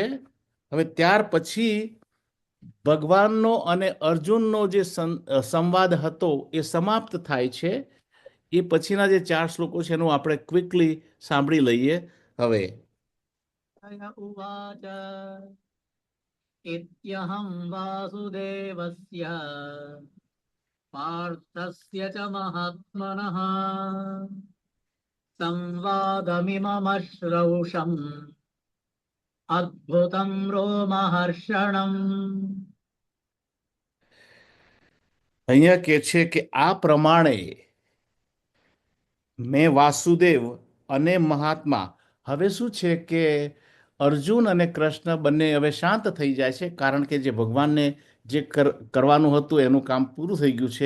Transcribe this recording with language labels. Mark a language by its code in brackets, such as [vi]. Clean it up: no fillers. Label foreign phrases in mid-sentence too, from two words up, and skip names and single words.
[gu] હવે ત્યાર પછી ભગવાનનો અને અર્જુનનો જે સંવાદ હતો એ સમાપ્ત થાય છે. એ પછીના જે 4 શ્લોકો છે એનું આપણે ક્વિકલી સાંભળી લઈએ. હવે [sa] ઉવાચ ઇત્યહં વાસુદેવસ્ય पार्थस्य च महात्मनः संवादमिममश्रौषम् अद्भुतं रोमहर्षणम्. [gu] અહીંયા કે છે કે આ પ્રમાણે મેં વાસુદેવ અને મહાત્મા, હવે શું છે કે અર્જુન અને કૃષ્ણ બંને હવે શાંત થઈ જાય છે, કારણ કે જે ભગવાનને જે કરવાનું હતું એનું કામ પૂરું થઈ ગયું છે.